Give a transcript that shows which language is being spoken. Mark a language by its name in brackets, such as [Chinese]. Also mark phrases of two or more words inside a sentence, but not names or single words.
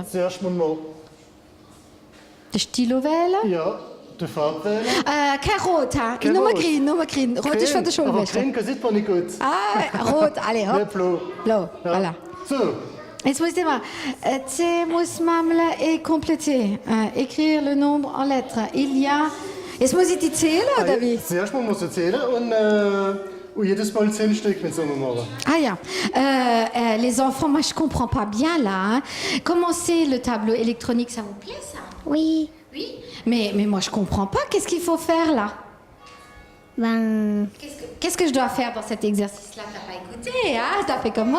[German] Zuerst mal der Stilo wählen? Ja, die Farbe wählen. Kein Rot, ha? Nur grün. Rot ist von der Schulmeister. Aber grün sieht man nicht gut. Rot, alle, hopp. Nicht blau. Blau, ja. Voilà. So. Jetzt muss ich mal. C muss Mamle [French] et compléter. Écrire le nombre en lettres. Il y a... [German] Jetzt muss ich die zählen, oder wie? Zuerst mal muss ich zählen Und jedes Mal 10 Stück mit so einem machen. Ah ja, [French] les enfants, moi je comprends pas bien là. Hein. Comment c'est le tableau électronique, ça vous plaît ça? Oui. Oui. Mais moi je comprends pas, qu'est-ce qu'il faut faire là? Ben... Qu'est-ce que je dois faire dans cet exercice-là? T'as pas écouté, hein? T'as fait comme moi.